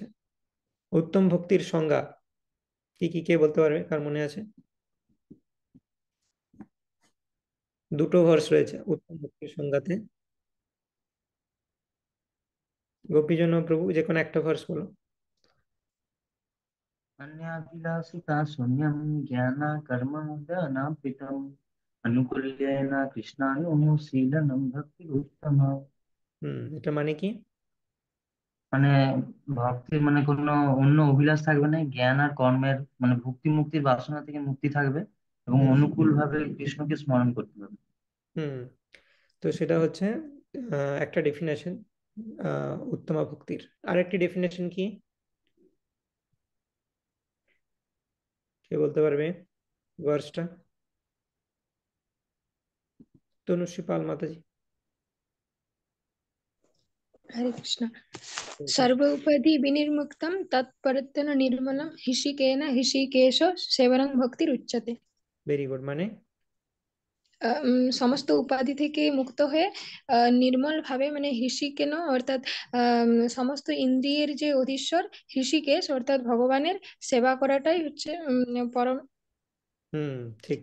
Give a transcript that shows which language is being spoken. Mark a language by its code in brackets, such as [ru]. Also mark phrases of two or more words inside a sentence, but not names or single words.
[bn] উত্তম ভক্তির সংজ্ঞা কি কি কে বলতে পারবে, কার মনে আছে? দুটো ভার্স রয়েছে উত্তম ভক্তির সংজ্ঞাতে। গোপীজন প্রভু, যে কোনো একটা ভার্স বলো। [sa] अन्याभिलाषिता शून्यं ज्ञानाकर्ममदनान्वितम् अनुकूल्येन कृष्णानुशीलनं भक्तिरुत्तमा। [bn] এটা মানে কি? মানে ভক্তি মানে কোনো অন্য অভিলাষ থাকবে না, জ্ঞান আর কর্মের মানে ভক্তি মুক্তির বাসনা থেকে মুক্তি থাকবে এবং হুম অনুকূল ভাবে কৃষ্ণকে স্মরণ করতে হবে। হুম তো সেটা হচ্ছে একটা ডেফিনেশন উত্তমা ভক্তির। আরেকটি ডেফিনেশন কি, কে বলতে পারবে ভার্সটা? তনুশ্রী পাল মাতাজি। [sa] हरे कृष्ण। हरे कृष्ण। सर्व उपधि विनिर्मुक्तं तत्परत्वेन निर्मलं हृषिकेन हृषिकेश सेवनं भक्तिर उच्यते। [en] very good, [bn] মানে? সমস্ত উপাধি থেকে মুক্ত হয়ে নির্মল ভাবে মানে হৃষিকেন অর্থাৎ সমস্ত ইন্দ্রিয়ের যে অধীশ্বর হৃষিকেশ অর্থাৎ ভগবানের সেবা করাটাই হচ্ছে পরম। হুম, ঠিক।